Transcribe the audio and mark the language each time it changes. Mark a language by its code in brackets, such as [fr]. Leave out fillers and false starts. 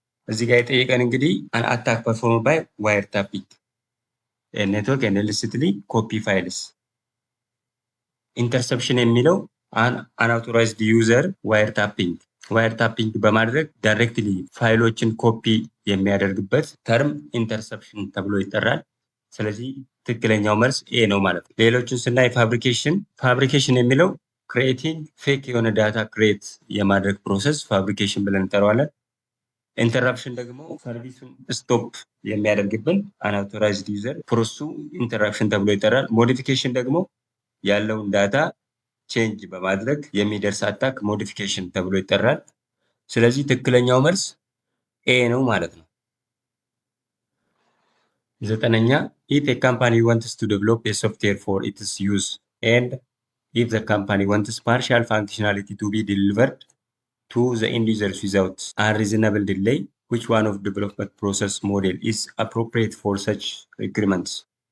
[am] እዚህ ጋር የጠየቀን እንግዲህ [en] an attack performed by wiretapping a network and illicitly copy files. [am] ኢንተርሰፕሽን የሚለው አንአውቶራይዝድ ዩዘር ዋየር ታፒንግ በማድረግ ዳይሬክትሊ ፋይሎችን ኮፒ የሚያደርግበት ተርም ኢንተርሰፕሽን ተብሎ ይጠራል። ስለዚህ ትክክለኛው መልስ ኤ ነው ማለት ነው። ሌሎችን ስናይ ፋብሪኬሽን የሚለው ክሬቲንግ ፌክ የሆነ ዳታ ክሬት የማድረግ ፕሮሰስ ፋብሪኬሽን ብለን እንጠራዋለን። ኢንተራፕሽን ደግሞ ሰርቪሱን ስቶፕ የሚያደርግብን አንአውቶራይዝድ ዩዘር ፕሮሰሱ ኢንተራፕሽን ተብሎ ይጠራል። ሞዲፊኬሽን ደግሞ ያለውን ዳታ ቼንጅ በማድረግ የሚደርስ አታክ ሞዲፊኬሽን ተብሎ ይጠራል። ስለዚህ ትክክለኛው መልስ ኤ ነው ማለት ነው። [en] ዘጠነኛ if a company wants to develop a software for its use and if the company wants partial functionality to be delivered to the end users without unreasonable delay, which one of development process model is appropriate for such requirements?